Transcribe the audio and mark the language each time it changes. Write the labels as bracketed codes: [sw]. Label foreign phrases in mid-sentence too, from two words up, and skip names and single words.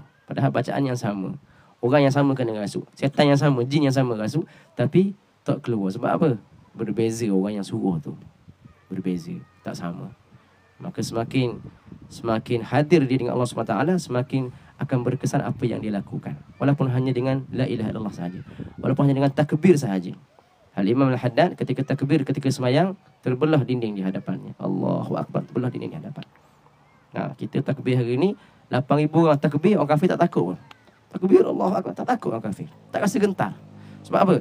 [ms] Padahal bacaan yang sama. Orang yang sama kena rasuk. Setan yang sama, jin yang sama rasuk. Tapi tak keluar. Sebab apa? Berbeza orang yang suruh tu. Berbeza. Tak sama. Maka semakin hadir dia dengan Allah SWT, semakin akan berkesan apa yang dia lakukan. Walaupun hanya dengan [ar] لا إله إلا الله [ms] sahaja. Walaupun hanya dengan takbir sahaja. Al-Imam Al-Haddad ketika takbir, ketika semayang, terbelah dinding di hadapannya. [ar] الله أكبر, [ms] terbelah dinding di hadapan. Kita takbir hari ni, 8,000 orang takbir, orang kafir tak takut pun. Takbir [ar] الله أكبر, [ms] tak takut orang kafir. Tak rasa gentar. Sebab apa?